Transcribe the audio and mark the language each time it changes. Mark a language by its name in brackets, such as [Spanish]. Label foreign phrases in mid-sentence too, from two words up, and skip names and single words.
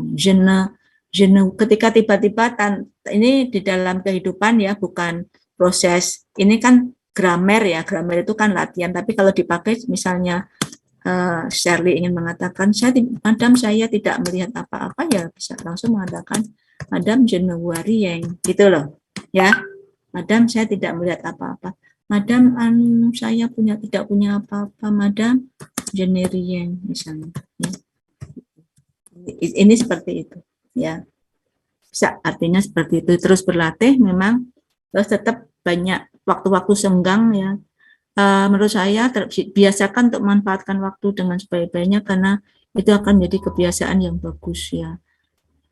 [Indonesian] Ketika tiba-tiba ini di dalam kehidupan ya, bukan proses, ini kan grammar ya, grammar itu kan latihan, tapi kalau dipakai misalnya Shirley ingin mengatakan, Madam saya tidak melihat apa-apa, ya bisa langsung mengatakan, [French] Madam je ne vois rien, [Indonesian] gitu loh, ya. Madam saya tidak melihat apa-apa. Madam saya tidak punya apa-apa. [French] Madam je ne rien, [Indonesian] misalnya. Ya. Ini seperti itu, ya. Bisa, artinya seperti itu. Terus berlatih, memang terus tetap banyak waktu-waktu senggang ya. Menurut saya biasakan untuk memanfaatkan waktu dengan sebaik-baiknya karena itu akan menjadi kebiasaan yang bagus ya.